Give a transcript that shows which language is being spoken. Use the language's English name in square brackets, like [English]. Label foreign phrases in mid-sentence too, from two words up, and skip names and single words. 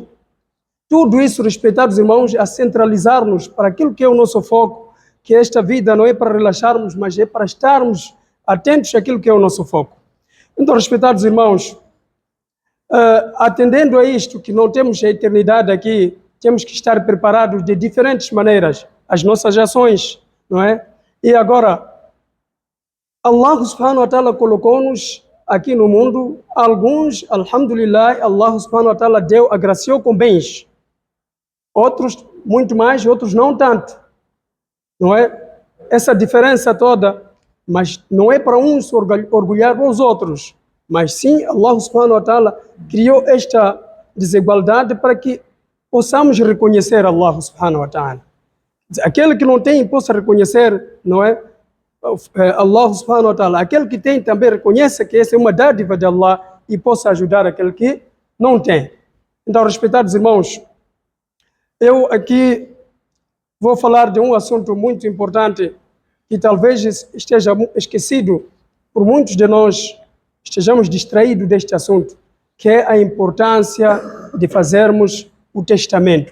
[Portuguese] Tudo isso, respeitados irmãos, a centralizar-nos para aquilo que é o nosso foco, que esta vida não é para relaxarmos, mas é para estarmos atentos àquilo que é o nosso foco. Então, respeitados irmãos, atendendo a isto, que não temos a eternidade aqui, temos que estar preparados de diferentes maneiras, as nossas ações, não é? E agora, [Arabic] الله سبحانه وتعالى [Portuguese] colocou-nos aqui no mundo, alguns, alhamdulillah, [Arabic] الله سبحانه وتعالى [Portuguese] agraciou com bens, outros muito mais, outros não tanto, não é? Essa diferença toda, mas não é para uns orgulhar com os outros, mas sim [Arabic] الله سبحانه وتعالى [Portuguese] criou esta desigualdade para que possamos reconhecer [Arabic] الله سبحانه وتعالى. [Portuguese] Aquele que não tem possa reconhecer, não é? [Arabic] الله سبحانه وتعالى. [Portuguese] Aquele que tem também reconheça que essa é uma dádiva de Allah e possa ajudar aquele que não tem. Então, respeitados irmãos, eu aqui vou falar de um assunto muito importante que talvez esteja esquecido por muitos de nós, estejamos distraídos deste assunto, que é a importância de fazermos o testamento.